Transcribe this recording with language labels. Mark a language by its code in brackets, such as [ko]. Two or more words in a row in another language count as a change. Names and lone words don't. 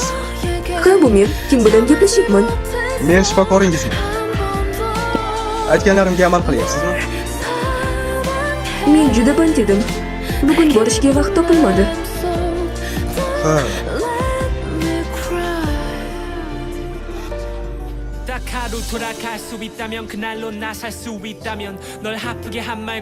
[uz] Ha, bu men. Kim bilan gaplashyapman? Men shifokoringizman. Aytganlarimga amal qilyapsizmi? Men juda band edim. Bugun borishga vaqt topilmadi. Ha. [ko] 딱 하루 돌아갈 수 있다면 그날로 나 살 수 있다면 널 아프게 한 말